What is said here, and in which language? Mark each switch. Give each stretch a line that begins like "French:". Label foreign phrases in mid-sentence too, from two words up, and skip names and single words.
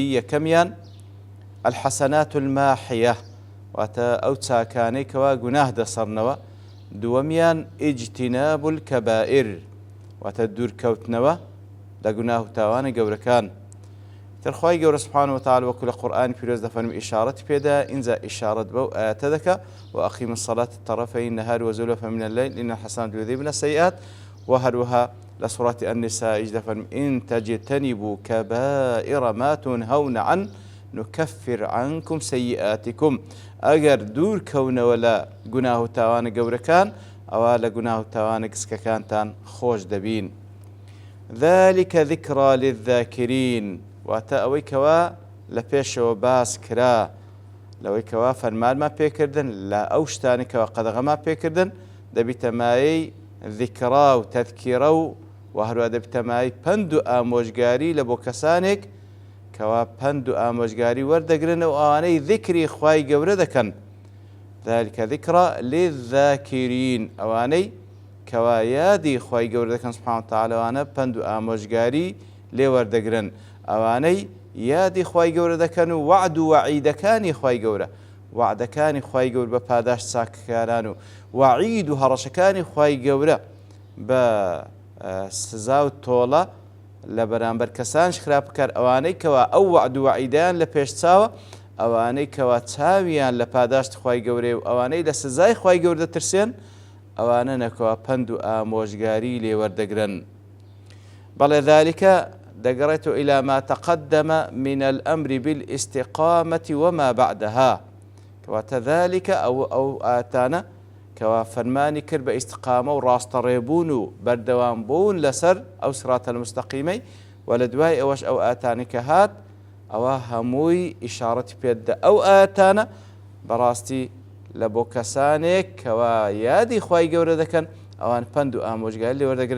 Central Kurdish: یەکەمیان
Arabic: الحەسەنات الماحیە
Central Kurdish: واتە ئەو چاکانەی کەوا گوناه دەسەڕنەوە. دووەمیان
Arabic: ئیجتیناب الکەبائر
Central Kurdish: واتە دوورکەوتنەوە لە گوناه و تاوانە گەورەکان. ترخوای گەورە
Arabic: سبحانه وتعالى
Central Kurdish: وەکو لە قورئانی پیرۆز دەفەرمی ئیشارەتی پێدا ئینجا ئیشارەت بەو ئاەتە دەکا
Arabic: وأقیم الصلاة طرفي النهار وزلفا من الليل إن الحسنات يذهبن السيئات. وهروها لسورة النساء دەفەرمی إن تجتنبوا كبائر ما تنهون عنه نكفر عنكم سيئاتكم.
Central Kurdish: ئەگەر دوور کەونەوە لە گوناه و تاوانە گەورەکان ئەوە لە گوناه و تاوانە کچکەکانتان خۆش دەبین.
Arabic: ذلك ذكرى للذاكرين
Central Kurdish: واتە ئەوەی کەوا لە پێشەوە باس کرا لەوەی کەوا فەرمانمان پێکردن لە ئەو شتانی کەوا قەدەغەمان پێکردن دەبیتە مایەی ذیکرا و تەذکیرە و هەروە دەبیتە مایەی پند و ئامۆژگاری لە بۆ کەسانێک کەوا پند و ئامۆژگاری وەردەگرن و ئەوانەی ذیکری خوای گەورە دەکەن.
Arabic: ذلك ذكرى للذاكرين
Central Kurdish: ئەوانەی کەوا یادی خوای گەورە دەکەن
Arabic: سبحانه وتعالى
Central Kurdish: ئەوانە پند و ئامۆژگاری لێ وەردەگرن. ئەوانەی یادی خوای گەورە دەکەن و وعد و وعیدەکانی خوای گەورە وعدەکانی خوای گەورە بە پاداش چاکەکاران و وعید و هەڕەشەکانی خوای گەورە بە سزا و تۆڵە لە بەرامبەر کەسانش خراپ بکار. ئەوانەی کەوا ئەو وعد و وعیدەیان لە پێش چاوە ئەوانەی کەوا چاویان لە پاداشت خوای گەورەی و ئەوانەی لە سزای خوای گەورە دەترسێن ئەوانە نەکەوا پند و ئامۆژگاری لێ وەردەگرن. بەڵێ ذلكە دەگەڕێتەوە
Arabic: إلى ما تقدم من الأمر بالاستقامة وما بعدها
Central Kurdish: كواتە ذلكە ئەو ئاتانە کەوا فەرمانی کرد بە ئیستقامە و ڕاستەڕێبوون و بەردەوام بوون لەسەر ئەو
Arabic: سراتە المستەقیمەی
Central Kurdish: و لە دوای ئەوەش ئەو ئاتانی کە هات ئەوە هەمووی ئیشارەتی پێدە. ئەو ئاتانە بەڕاستی لە بۆ کەسانێک کەوا یادی خوای گەورە دەکەن ئەوان پند و ئامۆژگاری لێ وەردەگرن.